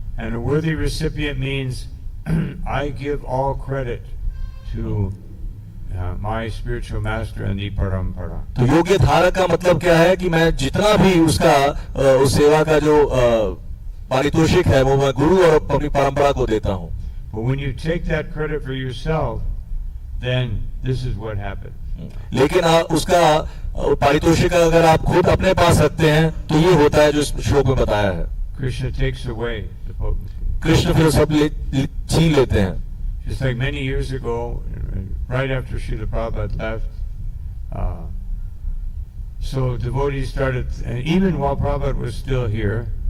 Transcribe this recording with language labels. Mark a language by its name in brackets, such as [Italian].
[English] And a worthy recipient means I give all credit to my spiritual master and the parampara. [Hindi] तो योग्य धारक का मतलब क्या है कि मैं जितना भी उसका उस सेवा का जो पारितोषिक है वो मैं गुरु और अपनी परंपरा को देता हूँ. [English] But when you take that credit for yourself, then this is what happens. [Hindi] लेकिन उसका पारितोषिक अगर आप खुद अपने पास रखते हैं तो ये होता है जो इस श्लोक में बताया है. [English] Krishna takes away the potency. [Hindi] Krishna फिर सब छीन लेते हैं. [English] Just like many years ago, right after Srila Prabhupada left, so devotees started, and even while Prabhupada was still here,